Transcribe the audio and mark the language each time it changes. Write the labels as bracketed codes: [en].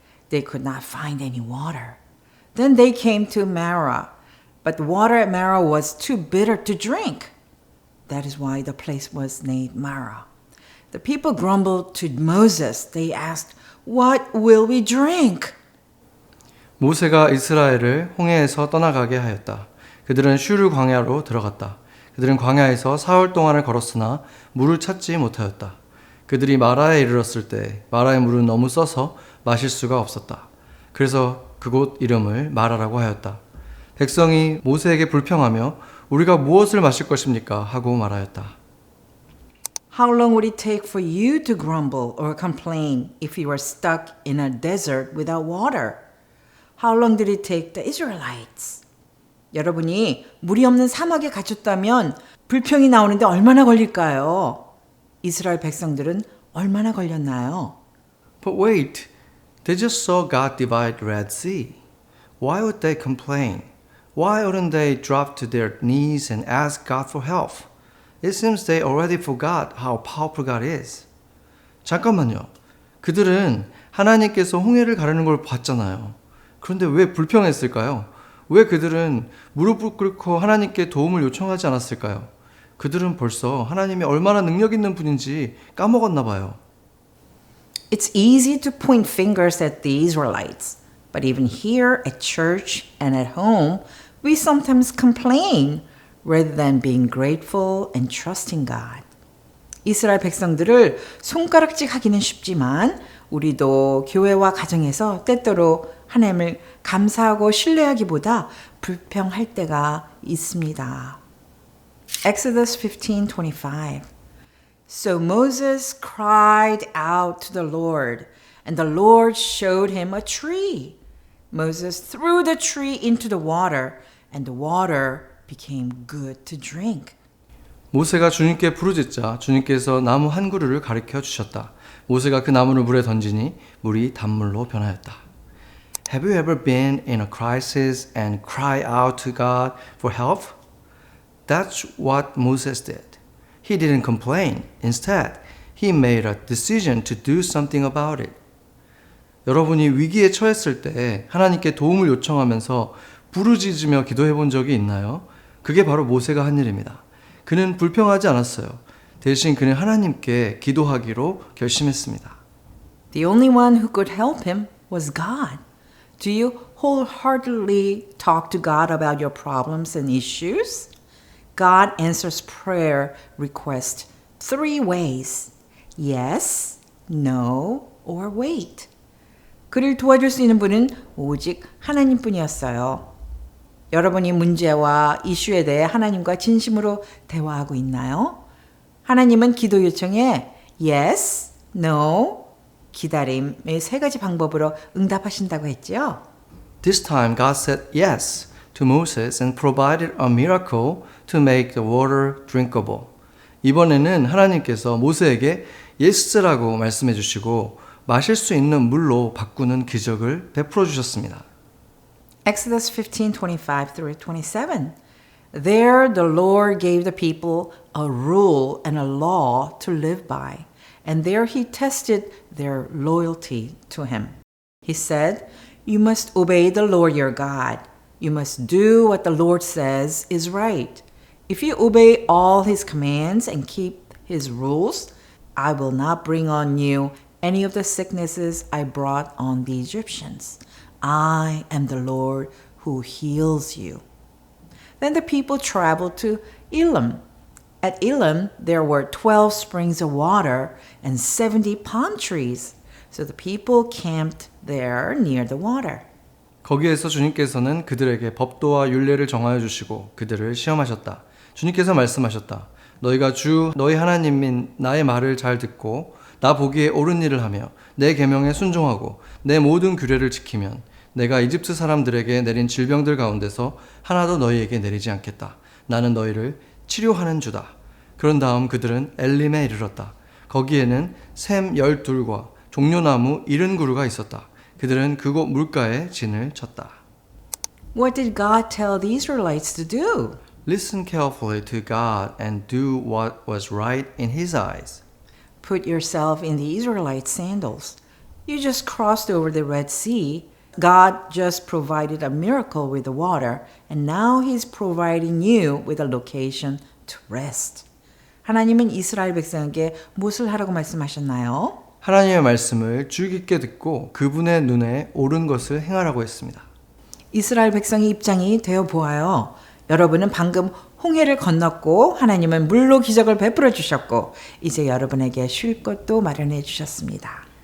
[en] They could not find any water. Then they came to Marah, but the water at Marah was too bitter to drink. That is why the place was named Marah. The people grumbled to Moses. They asked, "What will we drink?" [ko] 모세가 이스라엘을 홍해에서 떠나가게 하였다. 그들은 슈르 광야로 들어갔다. 그들은 광야에서 사흘 동안을 걸었으나 물을 찾지 못하였다. 그들이 마라에 이르렀을 때 마라의 물은 너무 써서 마실 수가 없었다. 그래서 그곳 이름을 마라라고 하였다. 백성이 모세에게 불평하며 우리가 무엇을 마실 것입니까? 하고 말하였다. [en] How long would it take for you to grumble or complain if you were stuck in a desert without water? How long did it take the Israelites? [ko] 여러분이 물이 없는 사막에 갇혔다면 불평이 나오는데 얼마나 걸릴까요? 이스라엘 백성들은 얼마나 걸렸나요? [en] But wait, they just saw God divide Red Sea. Why would they complain? Why wouldn't they drop to their knees and ask God for help? It seems they already forgot how powerful God is. [ko] 잠깐만요. 그들은 하나님께서 홍해를 가르는 걸 봤잖아요. 그런데 왜 불평했을까요? 왜 그들은 무릎을 꿇고 하나님께 도움을 요청하지 않았을까요? 그들은 벌써 하나님이 얼마나 능력 있는 분인지 까먹었나 봐요. [en] It's easy to point fingers at the Israelites, but even here at church and at home, we sometimes complain rather than being grateful and trusting God. [ko] 이스라엘 백성들을 손가락질 하기는 쉽지만 우리도 교회와 가정에서 때때로 하나님을 감사하고 신뢰하기보다 불평할 때가 있습니다. [en] Exodus 15:25. So Moses cried out to the Lord, and the Lord showed him a tree. Moses threw the tree into the water, and the water became good to drink. [ko] 모세가 주님께 부르짖자 주님께서 나무 한 그루를 가리켜 주셨다. 모세가 그 나무를 물에 던지니 물이 단물로 변하였다. [en] Have you ever been in a crisis and cry out to God for help? That's what Moses did. He didn't complain. Instead, he made a decision to do something about it. [ko] 여러분이 위기에 처했을 때 하나님께 도움을 요청하면서 부르짖으며 기도해 본 적이 있나요? 그게 바로 모세가 한 일입니다. 그는 불평하지 않았어요. 대신 그는 하나님께 기도하기로 결심했습니다. [en] The only one who could help him was God. Do you wholeheartedly talk to God about your problems and issues? God answers prayer requests 3 ways. Yes, no, or wait. [ko] 그를 도와줄 수 있는 분은 오직 하나님뿐이었어요. 여러분이 문제와 이슈에 대해 하나님과 진심으로 대화하고 있나요? 하나님은 기도 요청에 [en] yes, no, [ko] 기다림의 3가지 방법으로 응답하신다고 했죠. [en] This time God said yes to Moses and provided a miracle to make the water drinkable. [ko] 이번에는 하나님께서 모세에게 yes라고 말씀해 주시고 마실 수 있는 물로 바꾸는 기적을 베풀어 주셨습니다. [en] Exodus 15:25-27. There the Lord gave the people a rule and a law to live by, and there he tested their loyalty to him. He said, "You must obey the Lord your God. You must do what the Lord says is right. If you obey all his commands and keep his rules, I will not bring on you any of the sicknesses I brought on the Egyptians. I am the Lord who heals you." Then the people traveled to Elim. At Elim, there were 12 springs of water and 70 palm trees. So the people camped there near the water. [ko] 거기에서 주님께서는 그들에게 법도와 율례를 정하여 주시고 그들을 시험하셨다. 주님께서 말씀하셨다. 너희가 주 너희 하나님인 나의 말을 잘 듣고 나 보기에 옳은 일을 하며 내 계명에 순종하고 내 모든 규례를 지키면 내가 이집트 사람들에게 내린 질병들 가운데서 하나도 너희에게 내리지 않겠다. 나는 너희를 치료하는 주다. 그런 다음 그들은 엘림에 이르렀다. 거기에는 샘 12과 종려나무 70그루가 있었다. 그들은 그곳 물가에 진을 쳤다. [en] What did God tell the Israelites to do? Listen carefully to God and do what was right in His eyes. Put yourself in the Israelites' sandals. You just crossed over the Red Sea. God just provided a miracle with the water, and now He's providing you with a location to rest. [ko] 하나님은 이스라엘 백성에게 무엇을 하라고 말씀하셨나요? 하나님의 말씀을 주의 깊게 듣고 그분의 눈에 옳은 것을 행하라고 했습니다. 이스라엘 백성의 입장이 되어 보아요. 여러분은 방금 홍해를 건넜고 하나님은 물로 기적을 베풀어 주셨고 이제 여러분에게 쉴 것도 마련해 주셨습니다.